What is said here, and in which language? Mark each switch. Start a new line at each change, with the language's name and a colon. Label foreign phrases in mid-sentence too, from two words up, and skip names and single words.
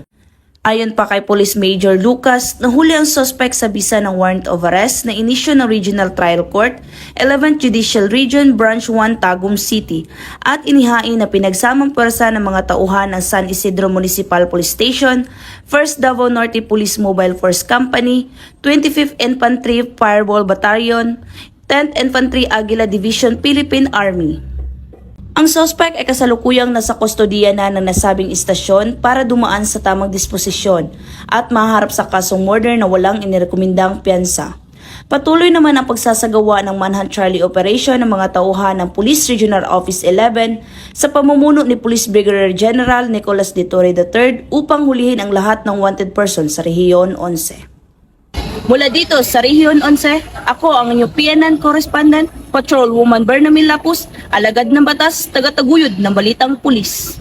Filipino: Ayon pa kay Police Major Lucas, nahuli ang suspect sa bisa ng
English: warrant of arrest
Filipino: na inisyu ng Regional Trial Court, 11th Judicial Region, Branch 1, Tagum City, at inihain na pinagsamang pwersa ng mga tauhan ng San Isidro Municipal Police Station, 1st Davao Norte Police Mobile Force Company, 25th Infantry Fireball Battalion, 10th Infantry Aguila Division, Philippine Army. Ang suspect ay kasalukuyang nasa kustodiya na ng nasabing istasyon para dumaan sa tamang disposisyon at maharap sa kasong murder na walang inirekomendang piyansa. Patuloy naman ang pagsasagawa ng Manhunt Charlie Operation ng mga tauhan ng Police Regional Office 11 sa pamumuno ni Police Brigadier General Nicolas de Torre III upang hulihin ang lahat ng
English: wanted person
Filipino: sa Rehiyon 11. Mula dito sa Rehiyon 11, ako ang inyong PNN Correspondent, Patrolwoman Bername Lapus, alagad ng batas, tagataguyod ng balitang pulis.